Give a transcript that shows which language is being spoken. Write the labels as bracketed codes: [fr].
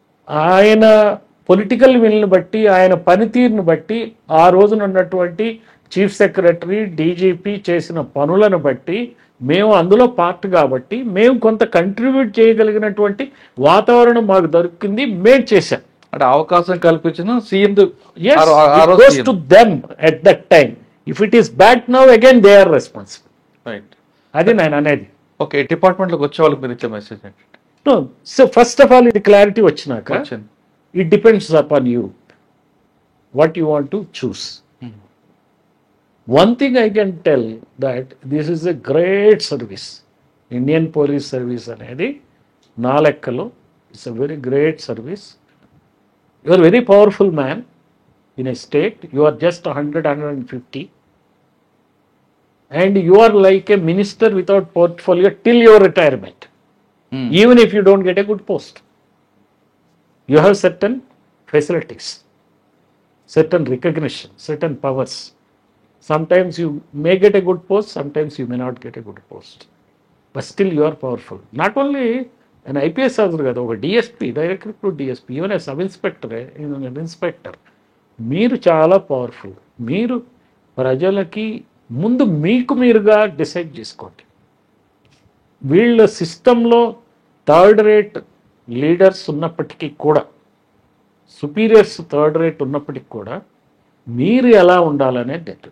[te] ఆయన పొలిటికల్ విల్ని బట్టి, ఆయన పనితీరుని బట్టి, ఆ రోజున ఉన్నటువంటి చీఫ్ సెక్రటరీ, డీజీపీ చేసిన పనులను బట్టి, మేము అందులో పార్ట్ కాబట్టి మేము కొంత కంట్రిబ్యూట్ చేయగలిగినటువంటి వాతావరణం మాకు దొరికింది, మేము చేశాం. అంటే అవకాశం కల్పించిన CM [en] Yes, it goes to them at that time. If it is bad now, again they are responsible. Right. [te] అది నేను అనేది. ఓకే, డిపార్ట్మెంట్లోకి వచ్చే వాళ్ళకి మీరు ఇచ్చే మెసేజ్ ఏంటి? [en] No, so first of all, [te] ఇది క్లారిటీ వచ్చినాక వచ్చింది. [en] it depends upon you what you want to choose. One thing I can tell that this is a great service. Indian Police Service [te] అనేది నా లెక్కలో [en] It's a very great service. You are very powerful man in a state. You are just 100, 150. And you are like a minister without portfolio till your retirement. Even if you don't get a good post. You have certain facilities, certain recognition, certain powers. Sometimes you may get a good post, sometimes you may not get a good post. But still you are powerful. Not only an IPS officer [te] kada, oka [en] DSP, directly to DSP, even a sub-inspector, even an inspector. [te] మీరు చాలా powerful. మీరు ప్రజలకి ముందు మీకు మీరుగా decide చేసుకోండి. వీళ్ళ సిస్టంలో థర్డ్ రేట్ లీడర్స్ ఉన్నప్పటికీ కూడా, సుపీరియర్స్ థర్డ్ రేట్ ఉన్నప్పటికీ కూడా, మీరు ఎలా ఉండాలనేది.